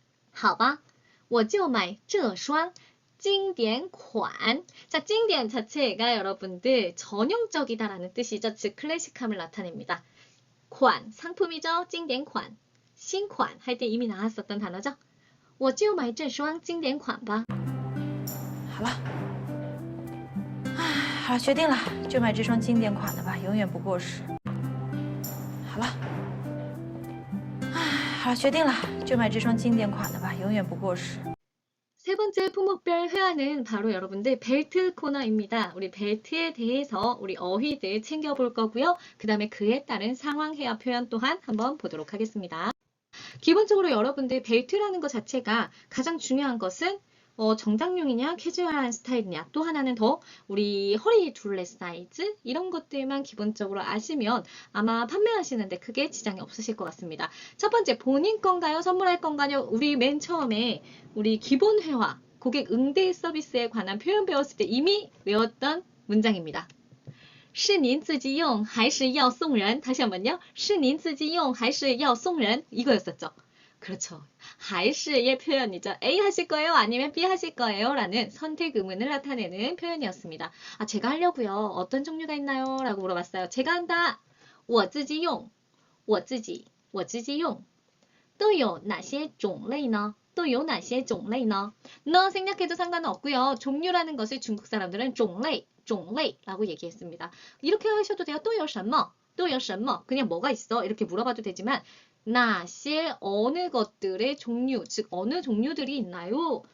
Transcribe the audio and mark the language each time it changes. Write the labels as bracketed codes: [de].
[zh] 好吧,我就买这双经典款. [ko] 자, 经典 자체가 여러분들 전형적이다라는 뜻이죠. 즉 클래식함을 나타냅니다. 款 상품이죠. 经典款. 신款할 때 이미 나왔었던 단어죠. [zh] 我就买这双经典款吧. 好了，好了，决定了，就买这双经典款的吧，永远不过时。好了，好了，决定了，就买这双经典款的吧，永远不过时。 [ko] 세 번째 품목별 회화는 바로 여러분들 벨트 코너입니다. 우리 벨트에 대해서 우리 어휘들 챙겨볼 거고요. 그 다음에 그에 따른 상황 회화 표현 또한 한번 보도록 하겠습니다. 기본적으로 여러분들 벨트라는 것 자체가 가장 중요한 것은 정장용이냐 캐주얼한 스타일이냐 또 하나는 더 우리 허리 둘레 사이즈 이런 것들만 기본적으로 아시면 아마 판매하시는데 크게 지장이 없으실 것 같습니다. 첫 번째 본인 건가요? 선물할 건가요? 우리 맨 처음에 우리 기본 회화 고객 응대 서비스에 관한 표현 배웠을 때 이미 외웠던 문장입니다. [zh] 是您自己用还是要送人? [ko] 다시 한번요. [zh] 是您自己用还是要送人? [ko] 이거였었죠. 그렇죠. 还是의 표현이죠. A 하실 거예요? 아니면 B 하실 거예요? 라는 선택 의문을 나타내는 표현이었습니다. 아, 제가 하려고요. 어떤 종류가 있나요? 라고 물어봤어요. 제가 한다. [zh] 我自己用我自己用都有哪些种类呢? 또有哪些种类呢? [ko] 너 생략해도 상관은 없고요. 종류라는 것을 중국 사람들은 种类 종類라고 얘기했습니다. 이렇게 하셔도 돼요. [zh] 都有什么?都有什么? [ko] 그냥 뭐가 있어? 이렇게 물어봐도 되지만 哪些 어느 것들의 종류, 즉 어느 종류들이 있나요?